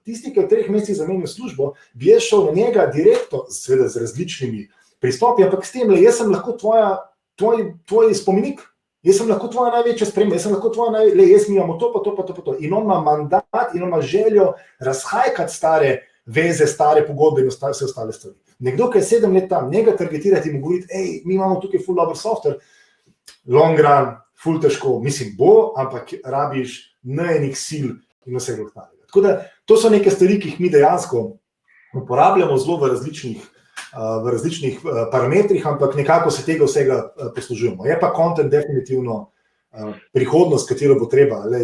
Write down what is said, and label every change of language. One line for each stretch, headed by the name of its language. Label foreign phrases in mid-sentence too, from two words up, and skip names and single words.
Slovenian: Tisti, ki je v 3 mesecih zamenjal službo, bi jaz šel na njega direktno, seveda z različnimi pristopi, ampak s tem, jaz sem lahko tvoj spomenik, jaz sem lahko tvoja največja sprememba, jaz sem lahko tvoja jaz mi imamo to, pa to, pa to, pa to. In on ima mandat, in on ima željo razhajkati stare veze, stare pogodbe in vse ostale stvari. Nekdo, ki je 7 let tam, njega targetirati in mu govoriti, mi imamo tukaj full dober software,
English: long run,
Slovenian: full težko, mislim, bo, ampak rabiš enih sil in vsega ostalega. Tako da, to so neke stvari, ki jih mi dejansko uporabljamo zelo v različnih parametrih, ampak nekako se tega vsega poslužujemo. Je pa content definitivno prihodnost, katero bo treba.